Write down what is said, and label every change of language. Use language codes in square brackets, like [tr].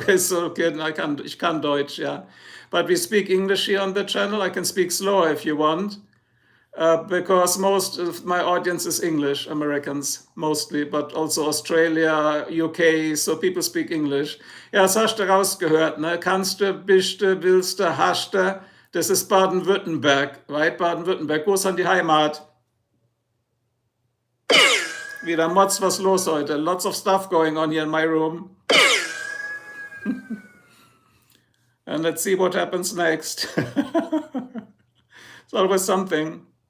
[de] So, ich kann Deutsch, yeah. [en] But we speak English here on the channel. I can speak slower if you want. Because most of my audience is English, Americans mostly, but also Australia, UK, so people speak English. [de] Ja, das hast du rausgehört, ne? Kannst du, bist du, willst du, hast du. Das ist Baden-Württemberg, right? Baden-Württemberg. Wo ist dann die Heimat? Wieder Mods, was los heute? [en] Lots of stuff going on here in my room. And let's see what happens next. It's always something.